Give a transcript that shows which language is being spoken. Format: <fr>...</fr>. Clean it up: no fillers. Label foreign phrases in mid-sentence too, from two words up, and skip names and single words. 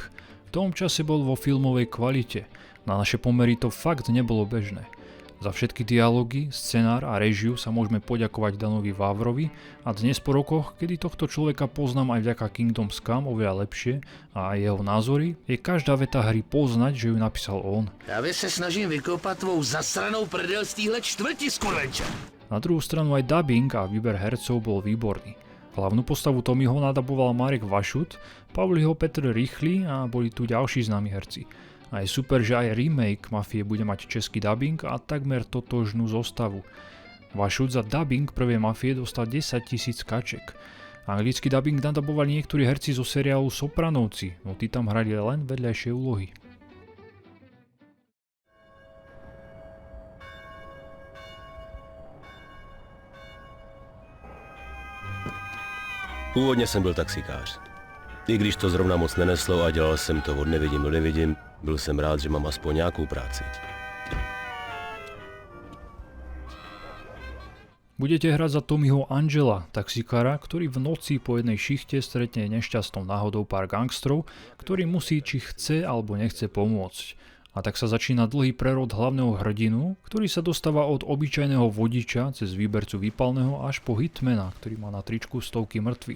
<sk>V tom čase bol vo filmovej kvalite. Na naše pomery to fakt nebolo bežné. Za všetky dialógy, scenár a režiu sa môžeme poďakovať Danovi Vávrovi a dnes po rokoch, kedy tohto človeka poznám aj vďaka Kingdom Come oveľa lepšie a aj jeho názory, je každá veta hry poznať, že ju napísal on.</sk> <cs>Právě se snažím vykopat tvou zasranou prdel z téhle čtvrti, skurvenče.</cs> <sk>Na druhú stranu aj dubbing a výber hercov bol výborný. Hlavnú postavu Tommyho nadaboval Marek Vašut, Pavliho Petr Rýchly a boli tu ďalší známi herci. A je super, že aj remake Mafie bude mať český dubbing a takmer totožnú zostavu. Vašut za dubbing prvej Mafie dostal 10 000 kaček. Anglický dubbing nadabovali niektorí herci zo seriálu Sopranovci, no tí tam hrali len vedľajšie úlohy.</sk> <cs>Původně jsem byl taxikář. I když to zrovna moc neneslo a dělal jsem to od nevidím do nevidím, byl jsem rád, že mám aspoň nějakou práci.</cs> <sk>Budete hrať za Tommyho Angela, taxikára, ktorý v noci po jednej šichte stretne nešťastnou náhodou pár gangstrov, ktorý musí či chce alebo nechce pomôcť. A tak sa začína dlhý prerod hlavného hrdinu, ktorý sa dostáva od obyčajného vodiča cez výbercu výpalného až po hitmana, ktorý má na tričku stovky mŕtvych.</sk>